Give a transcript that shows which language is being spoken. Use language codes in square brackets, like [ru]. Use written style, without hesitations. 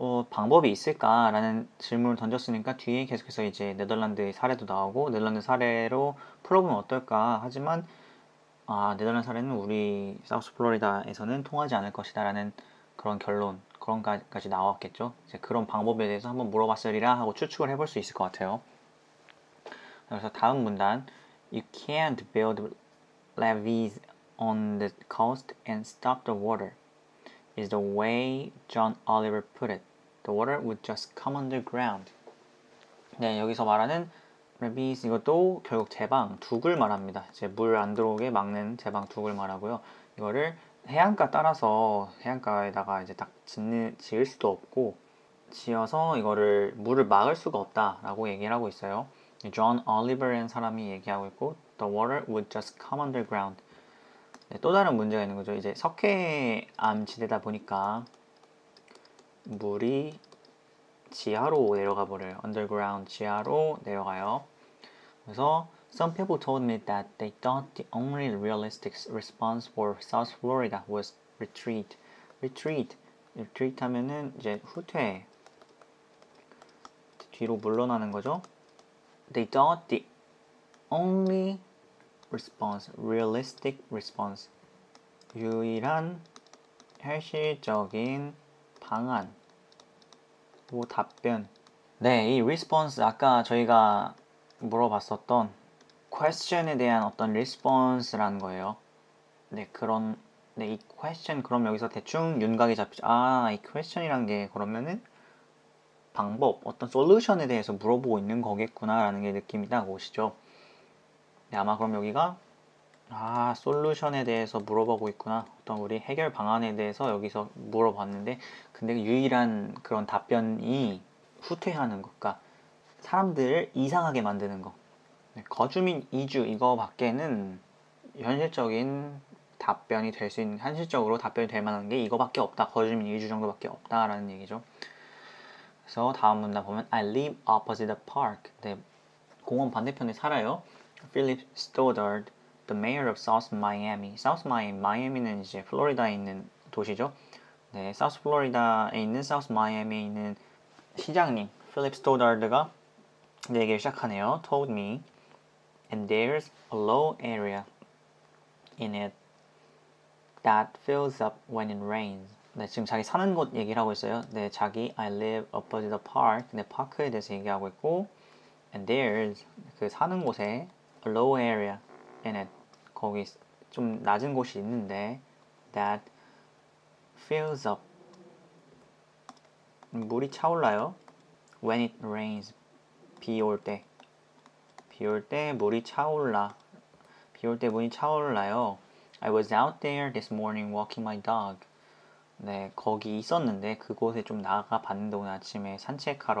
[ko] 방법이 있을까라는 질문을 던졌으니까 뒤에 계속해서 이제 네덜란드의 사례도 나오고 네덜란드 사례로 풀어보면 어떨까 하지만 네덜란드 사례는 우리 사우스 플로리다에서는 통하지 않을 것이다 라는 그런 결론 그런 까지 나왔겠죠. 이제 그런 방법에 대해서 한번 물어봤으리라 하고 추측을 해볼 수 있을 것 같아요. 그래서 다음 문단 [en] You can't build levees on the coast and stop the water is the way John Oliver put it. The water would just come underground. [ko] 네, 여기서 말하는 levees 이것도 결국 제방, 둑을 말합니다. 이제 물 안 들어오게 막는 제방 둑을 말하고요. 이거를 해안가 따라서 해안가에다가 이제 딱 지을 수도 없고 지어서 이거를 물을 막을 수가 없다라고 얘기를 하고 있어요. 존 올리버라는 사람이 얘기하고 있고 [en] The water would just come underground. [ko] 네, 또 다른 문제가 있는 거죠. 이제 석회암 지대다 보니까 물이 지하로 내려가 버려요. underground 지하로 내려가요. [en] 그래서 some people told me that they thought the only realistic response for South Florida was retreat. [ko] retreat 하면은 이제 후퇴, 뒤로 물러나는 거죠. [en] They thought the only response, realistic response, [ko] 유일한 현실적인 방안, 답변. 네, 이 response 아까 저희가 물어봤었던 question에 대한 어떤 response라는 거예요. 네, 이 question 그럼 여기서 대충 윤곽이 잡히죠. 이 question이란 게 그러면은 방법, 어떤 솔루션에 대해서 물어보고 있는 거겠구나라는 게 느낌이 딱 오시죠. 네, 아마 그럼 여기가 솔루션에 대해서 물어보고 있구나. 어떤 우리 해결 방안에 대해서 여기서 물어봤는데 근데 유일한 그런 답변이 후퇴하는 것, 그러니까 사람들을 이상하게 만드는 거. 네, 거주민 이주 이거밖에는 현실적인 답변이 될 수 있는 현실적으로 답변이 될 만한 게 이거밖에 없다. 거주민 이주 정도밖에 없다라는 얘기죠. 그래서 다음 문단 보면 [en] I live opposite the park. [ko] 네, 공원 반대편에 살아요. [en] Philip Stoddard, the mayor of South Miami. [ko] South Miami, 마이애미는 이제 플로리다에 있는 도시죠. 네, South Florida에 있는 South Miami에 있는 시장님 Philip Stoddard가 얘기를 시작하네요. [en] Told me, and there's a low area in it that fills up when it rains. [ko] 네, 지금 자기 사는 곳 얘기를 하고 있어요. 네, 자기 [en] I live opposite the park. [ko] 네, 파크에 대해서 얘기하고 있고 [en] and there's [ko] 그 사는 곳에 [en] a low area in it [ko] 거기 좀 낮은 곳이 있는데 [en] that fills up [ko] 물이 차올라요. [en] when it rains [ko] 비 올 때 물이 차올라 비 올 때 물이 차올라요. [en] I was out there this morning walking my dog. [ko] 네, 거기 있었는데 그곳에 좀 나가 봤는데 오늘 아침에 산책